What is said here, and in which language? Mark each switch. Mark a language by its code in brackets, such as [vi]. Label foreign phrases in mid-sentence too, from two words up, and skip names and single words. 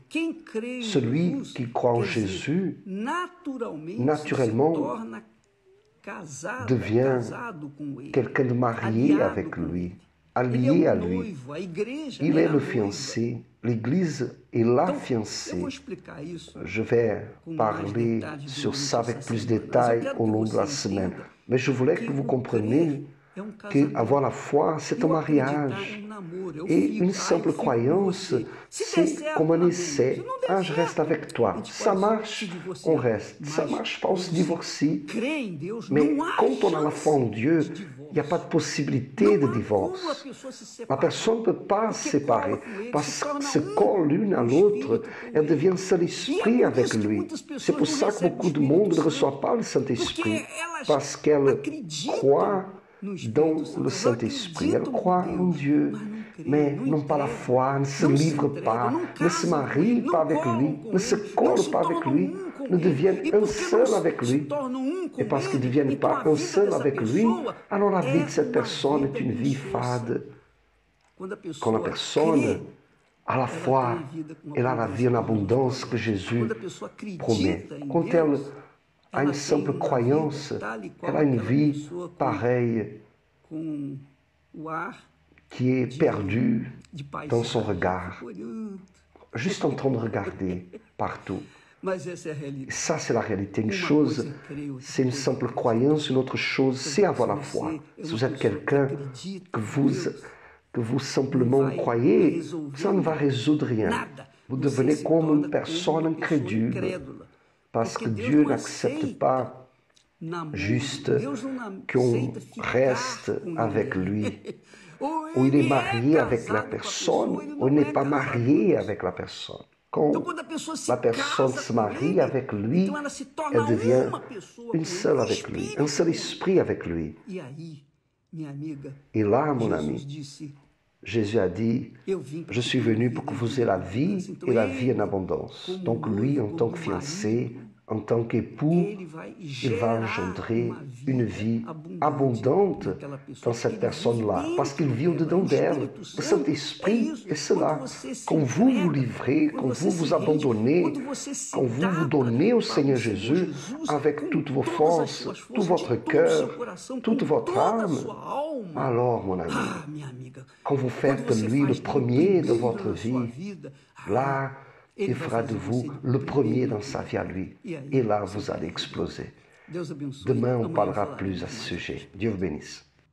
[pt] Quem crê em [fr] Celui [pt] Jesus, [fr] qui croit en [pt] quer dizer, [fr] Jésus, naturellement, [pt] se torna casado, [fr] devient [pt] casado com ele, [fr] quelqu'un de marié [pt] aliado [fr] avec [pt] com [fr] lui, [pt] ele. [fr] allié [pt] Ele é [fr] à [pt] o [fr] lui. [pt] noivo, a igreja [fr] Il [pt] é [fr] est [pt] a [fr] le [pt] noiva. [fr] fiancé, l'Église est la [pt] Então, eu [fr] fiancée. [pt] vou explicar isso [fr] Je vais [pt] com mais [fr] parler [pt] detalhes [fr] sur [pt] durante [fr] ça avec [pt] essa [fr] plus de [pt] semana. Mas eu [fr] détails [pt] quero [fr] au [pt] que [fr] long de [pt] você [fr] la semaine. [pt] entenda [fr] Mais je voulais [pt] que [fr] que vous [pt] o [fr] compreniez [pt] crer é um [fr] que [pt] casamento. [fr] avoir la foi, c'est [pt] E [fr] un [pt] o acreditar [fr] mariage. [pt] é um namoro, eu [fr] Et [pt] fico, [fr] une [pt] eu [fr] simple [pt] fico com [fr] croyance, [pt] você. Se der [fr] c'est [pt] certo, [fr] comme un [pt] amém. [fr] essai. [pt] Se não der [fr] Ah, je reste [pt] certo, [fr] avec [pt] a [fr] toi. [pt] gente [fr] Ça [pt] pode se [fr] marche, [pt] divorciar. [fr] on reste. Ça [pt] Mas [fr] marche pas, on se [pt] quando [fr] divorcie. [pt] crê em Deus, [fr] Mais [pt] não há [fr] quand on a la foi en [pt] chance [fr] Dieu, [pt] de divórcio. [fr] il n'y a pas de possibilité [pt] Não [fr] de [pt] há como a [fr] divorce. [pt] pessoa se [fr] La [pt] separar. [fr] personne ne peut pas se [pt] Porque cola [fr] séparer [pt] com ele, [fr] parce [pt] se [fr] que [pt] torna [fr] se colle l'une à [pt] um [fr] l'autre, [pt] espírito com [fr] elle [pt] ele. [fr] devient un seul [pt] E [fr] esprit [pt] é por [fr] avec [pt] isso que [fr] lui. [pt] muitas [fr] C'est [pt] pessoas [fr] pour [pt] não [fr] ça que [pt] recebem o [fr] beaucoup de [pt] Espírito [fr] monde ne [pt] Santo, [fr] reçoit pas le [pt] porque [fr] Saint-Esprit, [pt] elas [fr] parce qu'elles [pt] acreditam [fr] croient [pt] no [fr] dans [pt] Espírito Santo. [fr] le [pt] Elas [fr] Saint-Esprit, elles [pt] acreditam em [fr] croient en [pt] Deus, [fr] Dieu, [pt] mas não creem, [fr] mais [pt] não [fr] n'ont pas la [pt] entregam, [fr] foi, ne se [pt] não se [fr] livrent [pt] entregam, [fr] pas, [pt] não [fr] ne se [pt] casam com [fr] marient [pt] ele, [fr] pas [pt] não [fr] avec [pt] colam [fr] lui, [pt] com [fr] ne se [pt] ele, não [fr] collent [pt] se [fr] pas avec [pt] tornam [fr] lui, [pt] um com [fr] ne [pt] ele. [fr] deviennent [pt] E [fr] un [pt] porque [fr] seul [pt] não [fr] avec [pt] se [fr] lui. [pt] tornam um com [fr] Et parce qu'ils ne [pt] ele, [fr] deviennent [pt] então [fr] pas [pt] a [fr] un [pt] vida [fr] seul [pt] dessa [fr] avec lui, [pt] pessoa [fr] alors la vie [pt] é [fr] de cette [pt] uma [fr] personne est [pt] vida [fr] une vie [pt] injusta. [fr] fade. [pt] Quando a [fr] Quand la [pt] pessoa [fr] personne [pt] crê, [fr] a la foi, elle a la vie en abondance que Jésus [pt] quando a pessoa [fr] promet. [pt] acredita em [fr] Quand elle [pt] Deus, [fr] a [pt] ela [fr] une simple [pt] tem uma [fr] croyance, [pt] vida tal e qual [fr] elle a une [pt] aquela [fr] vie [pt] pessoa [fr] pareille [pt] com o ar [fr] qui est perdue [pt] de [fr] dans son [pt] paisagem, [fr] regard, [pt] olhando. [fr] juste en train de regarder partout. [pt] Mas essa é a [fr] Et [pt] realidade. [fr] ça, c'est la réalité. Une [pt] Uma [fr] chose, [pt] coisa é crer, outra [fr] c'est une [pt] coisa é [fr] simple [pt] acreditar. [fr] croyance. Une autre chose, c'est avoir la [pt] Se [fr] foi. [pt] você é [fr] Si [pt] uma [fr] vous êtes [pt] pessoa [fr] quelqu'un [pt] acredita [fr] que [pt] em Deus, [fr] vous simplement [pt] vai [fr] croyez, [pt] resolver [fr] ça ne va résoudre rien. [pt] nada. [fr] Vous [pt] Você [fr] devenez [pt] se [fr] comme [pt] torna [fr] une personne [pt] uma pessoa [fr] incrédule. [pt] incrédula. [fr] Parce [pt] Porque [fr] que [pt] Deus [fr] Dieu [pt] não [fr] n'accepte [pt] aceita [fr] pas [pt] namoro. [fr] juste [pt] Deus não [fr] qu'on [pt] aceita ficar [fr] reste [pt] com [fr] avec [pt] ninguém. [fr] lui. [pt] Ou [fr] Ou il est [pt] ele [fr] marié avec la [pt] casado com a [fr] personne, [pt] pessoa, ele [fr] ou il [pt] não [fr] n'est [pt] é [fr] pas [pt] casado [fr] marié [pt] com a pessoa. [fr] avec la personne. Quand [pt] Então, quando a pessoa se [fr] la personne [pt] casa [fr] se [pt] com [fr] marie [pt] ele, [fr] avec lui, [pt] então ela se torna [fr] elle devient [pt] uma pessoa [fr] une [pt] com [fr] seule [pt] ele, [fr] avec lui, [pt] espírito [fr] un seul [pt] com ele. [fr] esprit avec lui. [pt] E aí, minha amiga, [fr] Et là, mon [pt] Jesus [fr] ami, [pt] disse, [fr] Jésus a dit, [pt] eu vim para [fr] je [pt] que [fr] suis [pt] tenham [fr] venu [pt] vida [fr] pour que [pt] e [fr] vous [pt] vida [fr] ayez la [pt] em [fr] vie [pt] abundância. Então, [fr] et la vie en [pt] ele, [fr] abondance. [pt] como [fr] Donc lui, [pt] noivo, [fr] en tant [pt] como [fr] que fiancé, [pt] marido, [fr] en tant qu'époux, [pt] ele vai [fr] il va [pt] gerar [fr] engendrer [pt] uma [fr] une [pt] vida [fr] vie [pt] abundante [fr] abondante [pt] naquela pessoa, [fr] dans cette [pt] porque ele [fr] personne-là, [pt] vive [fr] parce qu'il [pt] dentro [fr] vit au-dedans [pt] dela. [fr] d'elle. [pt] O [fr] Le [pt] Espírito Santo é [fr] Saint-Esprit [pt] isso. [fr] est cela. [pt] Quando você se [fr] Quand vous vous [pt] entrega, [fr] livrez, [pt] quando [fr] quand [pt] você [fr] vous [pt] se [fr] vous [pt] rende, [fr] abandonnez, [pt] quando você se [fr] quand vous vous [pt] dá [fr] donnez au [pt] para [fr] Seigneur [pt] o Senhor [fr] Jésus [pt] Jesus [fr] avec [pt] com [fr] toutes vos [pt] todas as [fr] forces, [pt] suas [fr] tout [pt] forças, [fr] votre [pt] de todo o seu [fr] cœur, [pt] coração, [fr] toute [pt] com [fr] votre [pt] toda a [fr] âme, [pt] sua alma. [fr] alors, mon ami, [pt] Ah, minha amiga, [fr] quand vous faites [pt] quando [fr] de [pt] você [fr] lui le [pt] faz dele [fr] premier de [pt] primeiro [fr] votre [pt] na sua [fr] vie, [pt] vida, [fr] là, [pt] ele [fr] il [pt] vai [fr] fera de [pt] fazer [fr] vous [pt] você [fr] le premier [pt] primeiro [fr] dans sa vie à lui. [pt] E aí, [fr] Et là, [pt] você [fr] vous [pt] vai [fr] allez [pt] viver. [fr] exploser. [pt] Deus abençoe. [fr] Demain, on [pt] Amanhã [fr] parlera [pt] falaremos [fr] plus à [pt] mais. [fr] ce sujet. Dieu vous bénisse.